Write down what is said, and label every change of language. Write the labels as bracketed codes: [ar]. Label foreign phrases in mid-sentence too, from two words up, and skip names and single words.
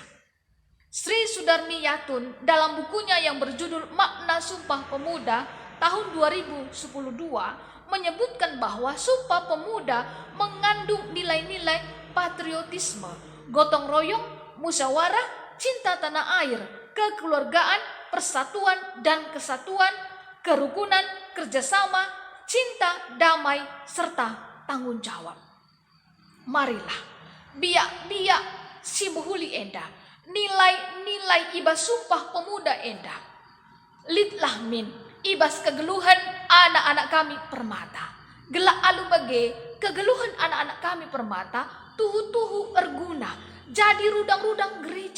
[id] Sri Sudarmi Yatun dalam bukunya yang berjudul Makna Sumpah Pemuda tahun 2012 menyebutkan bahwa Sumpah Pemuda mengandung nilai-nilai patriotisme, gotong royong, musyawarah, cinta tanah air, kekeluargaan, persatuan dan kesatuan, kerukunan, kerjasama, cinta, damai, serta tanggung jawab. [btx] Marilah, biak si buhuli enda, nilai-nilai ibas Sumpah Pemuda enda. Litlah min, ibas kegeluhan anak-anak kami permata. Gelak alu bage, kegeluhan anak-anak kami permata, tuhu-tuhu erguna, jadi rudang-rudang gereja.